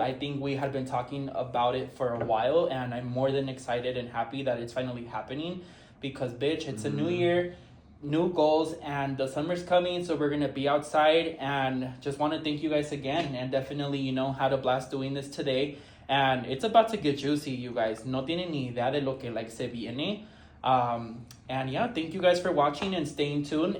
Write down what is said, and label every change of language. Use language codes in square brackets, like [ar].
[en] I think we had been talking about it for a while. And I'm more than excited and happy that it's finally happening. Because, bitch, it's a new year, new goals. And the summer's coming. So we're going to be outside. And just want to thank you guys again. And definitely, had a blast doing this today. And it's about to get juicy, you guys. [es] No tienen ni idea de lo que se viene. [en] And yeah, thank you guys for watching and staying tuned.